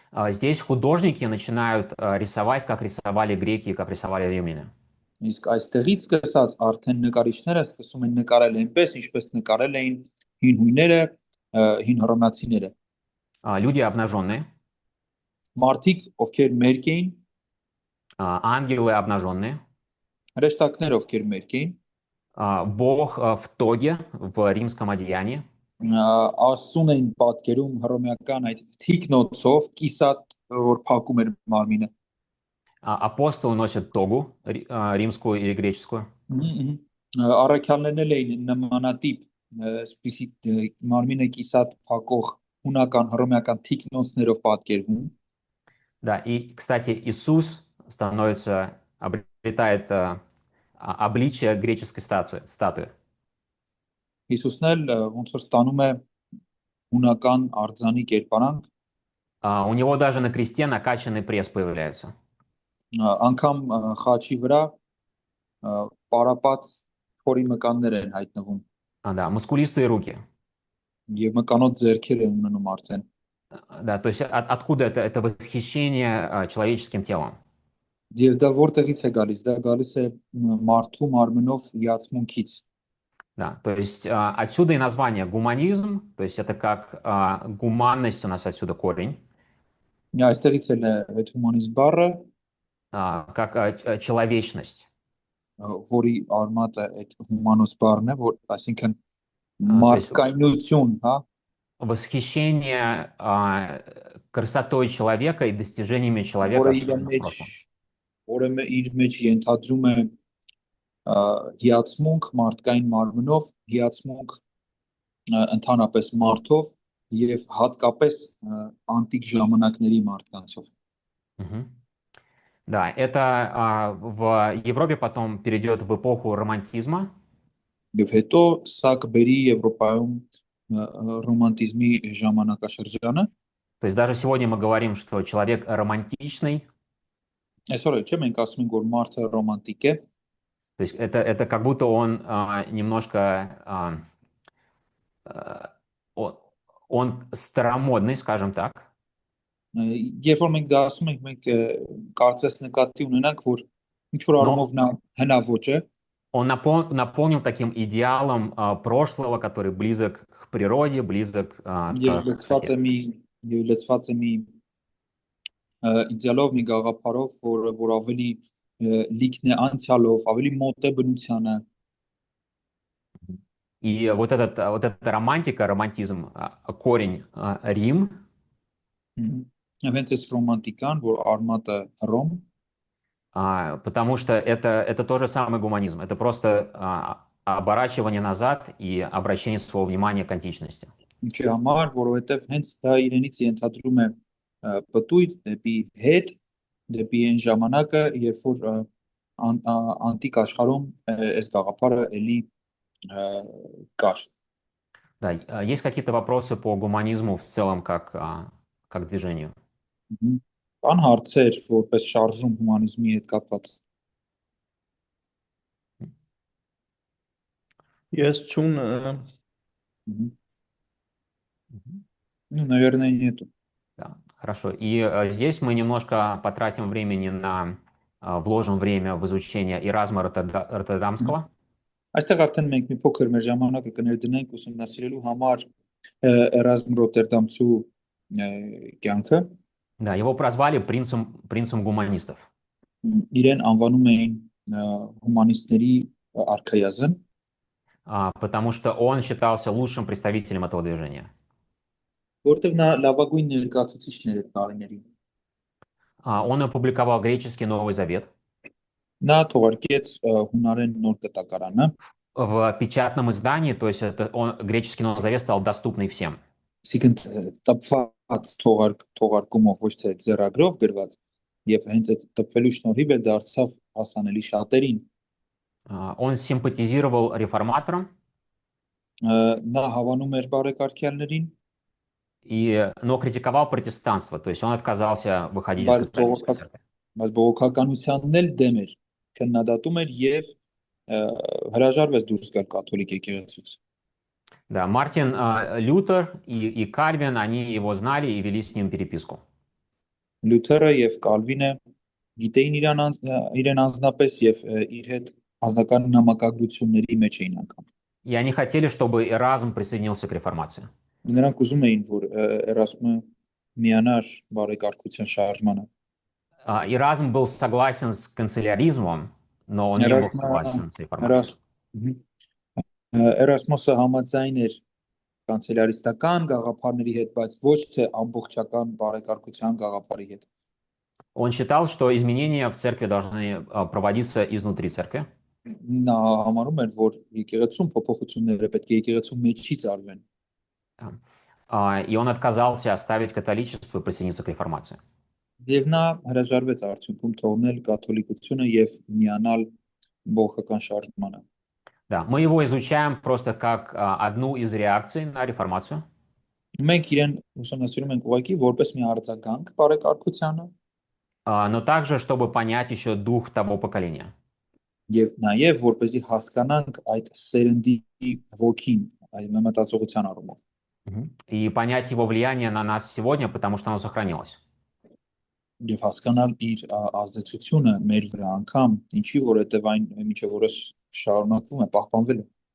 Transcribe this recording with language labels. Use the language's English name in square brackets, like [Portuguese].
[Russian] Здесь художники начинают рисовать, как рисовали греки, как рисовали римляне. [Armenian] Իսկ այստեղից սկսած արդեն նկարիչները սկսում են նկարել այնպես, ինչպես նկարել էին հին հույները, հին հռոմեացիները։ [Russian] Люди обнаженные, [Armenian] Մարդիկ, ովքեր մերկ էին, [Russian] ангелы обнаженные, [Armenian] հրեշտակներ, ովքեր մերկ էին, [Russian] Бог в тоге, в римском одеянии, [Armenian] Աստծուն էին պատկերում հռոմեական այդ թիկնոցով, կիսատ, որ փակում էր մարմինը։ [Russian] апостолы носят тогу, римскую или греческую. [Armenian] Առաքյալներն էլ էին նմանատիպ, այսպիսի մարմինը կիսատ փակող հունական հռոմեական թիկնոցներով պատկերվում։ [Russian] Да, и, кстати, Иисус обретает обличие греческой статуи. [Armenian] Հիսուսն էլ ոնց որ ստանում է հունական արձանի կերպարանք, [Russian] У него даже на кресте накачанный пресс появляется. [Armenian] անգամ խաչի վրա պարապած փորի մկաններ են հայտնվում [Russian] Да, мускулистые руки. [Armenian] եւ մկանոտ ձեռքեր են ունենում արդեն։ [Russian] Да, то есть откуда это восхищение человеческим телом? [Armenian] Եվ դա որտեղից է գալիս։ Դա գալիս է մարդու մարմնով հիացմունքից։ [Russian] Да, то есть отсюда и название гуманизм, то есть это как гуманность, у нас отсюда корень, [Armenian] Այստեղից էլ է այդ հումանիզմ բառը, [Russian] как человечность. [Armenian] որի արմատը այդ հումանոս բառն է, որ այսինքն [Russian] То есть [Armenian] մարդկայնություն, հա, [Russian] восхищение красотой человека и достижениями человека, [Armenian] որը իր [Russian] особенно в [Armenian] մեջ [Russian] прошлом. [Armenian] որը իր մեջ ենթադրում է հիացմունք մարդկային մարմնով, հիացմունք ընդհանրապես մարդով եւ հատկապես անտիկ ժամանակների մարդկանցով։ Мгм. [Russian] Да, это в Европе потом перейдет в эпоху романтизма. [Armenian] Եվ հետո սա կբերի Եվրոպայում ռոմանտիզմի ժամանակաշրջանը։ [Russian] То есть даже сегодня мы говорим, что человек романтичный. [Armenian] Այսօր էլ չէ, մենք ասում ենք, որ մարդը ռոմանտիկ է, [Russian] То есть это как будто он немножко он старомодный, скажем так. [Armenian] երբ որ մենք դա ասում ենք, մենք կարծես нկատի ունենանք, որ ինչ որ առումով նա հնաոճ է, [Russian] Он наполнен таким идеалом прошлого, который близок к природе, близок к [Armenian] լեցված է մի իդեալով, մի գաղափարով, որ ավելի լիքն է անցյալով, ավելի մոտ է բնությանը։ [Russian] И вот эта романтика, романтизм, корень Рим. [Armenian] Հենց այս ռոմանտիկան, որ արմատը Հռոմ, [Russian] потому что это тоже самый гуманизм. Это просто оборачивание назад и обращение своего внимания к античности. [Armenian] Ինչի համար, որովհետև հենց դա իրենից ենթադրում է պտույտ դեպի հետ, դեպի այն ժամանակը, երբ որ անտիկ աշխարհում այս գաղափարը էլի կար։ [Russian] Да, есть какие-то вопросы по гуманизму в целом как движению? [Armenian] Կան հարցեր որպես շարժում հումանիզմի հետ կապված։ Ես չունեմ։ [Russian] Ну, наверное, нету. Да, хорошо. И здесь мы немножко потратим времени вложим время в изучение Эразма Роттердамского. [Armenian] Այստեղ արդեն մենք մի փոքր մեր ժամանակը կներդնենք ուսումնասիրելու համար Էրազմ Ռոտերդամցու կյանքը։ [Russian] Да, его прозвали принцем гуманистов. [Armenian] Իրեն անվանում էին հումանիստների արքայազն, [Russian] потому что он считался лучшим представителем этого движения. [Armenian] որտեղ նա լավագույն ներկայացուցիչն էր այդ տարիներին։ [Russian] Он опубликовал греческий Новый Завет. [Armenian] Նա թողարկեց հունարեն նոր կտակարանը [Russian] в печатном издании, то есть греческий Новый Завет стал доступный всем. [Armenian] Այսինքն տպված թողարկումով ոչ թե ձեռագրով գրված եւ հենց այդ տպվելու շնորհիվ էլ դարձավ հասանելի շատերին։ [Russian] Он симпатизировал реформаторам. [Armenian] Նա հավանում էր բարեկարգյալներին, [Russian] но критиковал протестанство, то есть он отказался выходить из католической церкви. [Armenian] Բայց բողոքականությանն էլ դեմ էր, քննադատում էր եւ հրաժարվեց դուրս գալ կաթոլիկ եկեղեցուց։ [Russian] Да, Мартин Лютер и Кальвин, они его знали и вели с ним переписку. [Armenian] Լյութերը եւ Կալվինը գիտեին իրեն անձնապես եւ իր հետ անձնական նամակագրությունների մեջ էին անգամ։ [Russian] И они хотели, чтобы Эразм присоединился к реформации. [Armenian] Նրանք ուզում էին, որ Էրազմը միանար բարեկարգության շարժմանը։ [Russian] Эразм был согласен с канцеляризмом, но он не был согласен с реформацией. [Armenian] Էրազմոսը համաձայն էր կանցելարիստական գաղափարների հետ, բայց ոչ թե ամբողջական բարեկարգության գաղափարի հետ։ [Russian] Он считал, что изменения в церкви должны проводиться изнутри церкви. [Armenian] Նա համարում էր, որ եկեղեցում փոփոխությունները պետք է եկեղեցու մեջից արվեն։ [Russian] И он отказался оставить католичество и присоединиться к реформации. [Armenian] Եվ նա հրաժարվեց արդյունքում թողնել կաթոլիկությունը եւ միանալ բողոքական շարժմանը։ [Russian] Да, мы его изучаем просто как одну из реакций на реформацию. [Armenian] Մենք իրեն ուսումնասիրում ենք ուղղակի որպես մի արձագանք բարեկարգությանը [Russian] Но также, чтобы понять еще дух того поколения. [Armenian] եւ նաեւ որպեսզի հասկանանք այդ սերնդի ոգին, այդ մտածողության առումով [Russian] И понять его влияние на нас сегодня, потому что оно сохранилось. [Armenian] եւ հասկանալ իր ազդեցությունը մեր վրա անգամ ինչի որովհետեւ այն միջև օրս շարունակվում է, պահպանվել է։